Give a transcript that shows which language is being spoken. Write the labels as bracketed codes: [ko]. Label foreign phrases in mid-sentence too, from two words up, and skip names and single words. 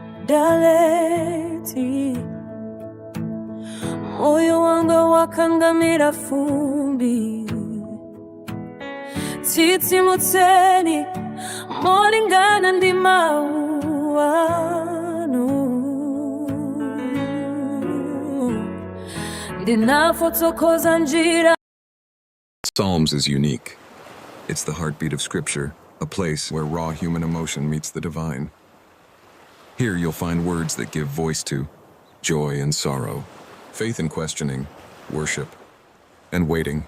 [ny] daleti, moyo wangu wakangamira fumbi, tsitsi mutseni molingana ndi mawu anu, ndinafotsokoza njira. [en] Psalms is unique. It's the heartbeat of Scripture, a place where raw human emotion meets the divine. Here you'll find words that give voice to joy and sorrow, faith and questioning, worship and waiting.